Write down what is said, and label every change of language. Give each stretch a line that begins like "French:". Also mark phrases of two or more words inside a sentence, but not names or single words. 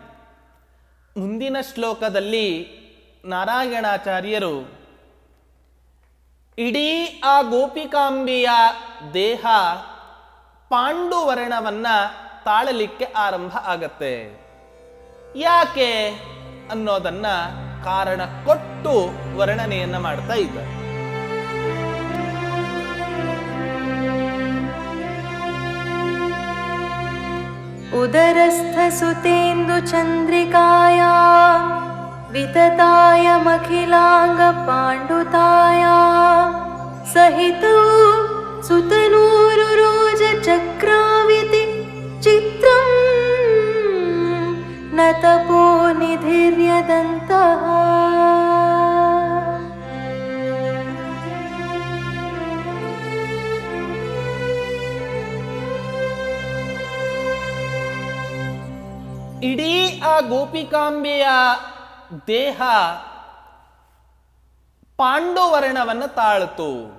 Kannada: ಮುಂದಿನ ಶ್ಲೋಕದಲ್ಲಿ ನಾರಾಯಣಾಚಾರ್ಯರು ಇಡೀ ಆ ಗೋಪಿಕಾಂಬೆಯ ದೇಹ ಪಾಂಡುವರ್ಣವನ್ನ ತಾಳಲಿಕ್ಕೆ ಆರಂಭ ಆಗತ್ತೆ. ಯಾಕೆ ಅನ್ನೋದನ್ನ ಕಾರಣ ಕೊಟ್ಟು ವರ್ಣನೆಯನ್ನ ಮಾಡ್ತಾ ಇದ್ದಾರೆ.
Sanskrit: उदरस्थसुतेन्दु चन्द्रिकाया विततायमखिलांग पाण्डुताया सहितौ सुतनूरुरोज चक्राविति चित्रं न तपो निधिर्यदन्तः.
Kannada: ಇಡೀ ಆ ಗೋಪಿಕಾಂಬೆಯ ದೇಹ ಪಾಂಡುವರ್ಣವನ್ನು ತಾಳಿತು.